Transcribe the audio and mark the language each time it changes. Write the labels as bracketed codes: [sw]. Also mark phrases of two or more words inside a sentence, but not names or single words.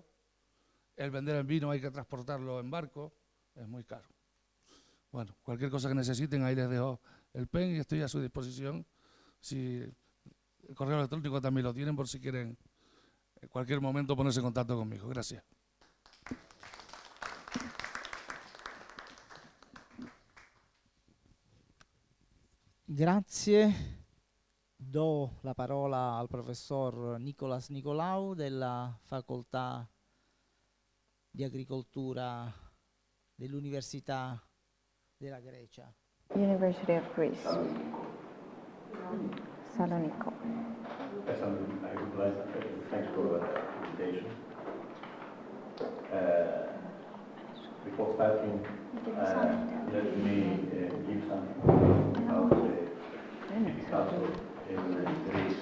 [es] El vender el vino hay que transportarlo en barco, es muy caro. Bueno, cualquier cosa que necesiten, ahí les dejo el PEN y estoy a su disposición. Si el correo electrónico también lo tienen por si quieren en cualquier momento ponerse en contacto conmigo. Gracias. [it] Grazie. Do la parola al professor Nicolas Nicolau della Facoltà di Agricoltura dell'Università della Grecia. [en] University of Greece, Salonico. Thanks for the presentation. Before starting, let me give some about the council in Greece.